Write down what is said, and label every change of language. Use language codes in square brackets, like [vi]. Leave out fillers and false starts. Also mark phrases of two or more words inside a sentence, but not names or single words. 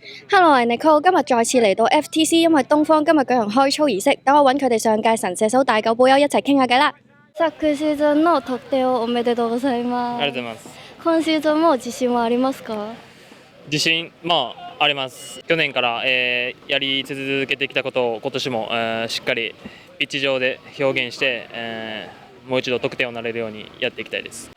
[yue] Hello，我係 Nicole，今日再次嚟到 FTC，因為東方今日舉行開操儀式，等我揾佢哋上屆神射手大久保優一齊傾下偈啦。 [ja] 昨シーズンの得点をおめでとうございます。ありがとうございます。今シーズンも自信はありますか？自信、あります。去年から、やり続けてきたことを今年も、しっかりピッチ上で表現して、もう一度得点をなれるようにやっていきたいです。